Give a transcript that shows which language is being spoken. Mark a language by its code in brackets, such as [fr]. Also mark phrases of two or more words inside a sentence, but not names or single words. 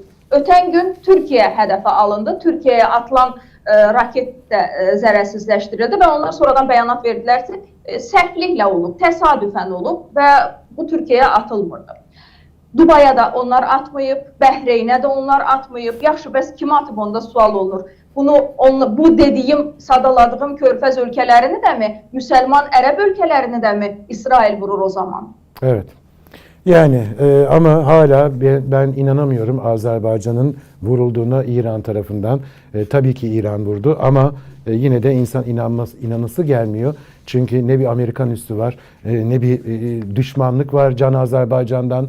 [az] Ötən gün Türkiyə hədəfə alındı, Türkiyəyə atılan raket də zərərsizləşdirildi və onlar sonradan bəyanat verdilər ki, səhvliklə olub, təsadüfən olub və bu Türkiyəyə atılmırdı. Dubaya da onlar atmayıb, Bəhreynə də onlar atmayıb. Yaxşı, bəs kim atıb onda sual olur. Bu dediyim, sadaladığım körfəz ölkələrini də mi, müsəlman ərəb ölkələrini də mi İsrail vurur o zaman? [tr] Evet. Yani ama hala ben inanamıyorum Azerbaycan'ın vurulduğuna İran tarafından. Tabii ki İran vurdu ama yine de insan inanası gelmiyor. Çünkü ne bir Amerikan üssü var, ne bir düşmanlık var Can Azerbaycan'dan.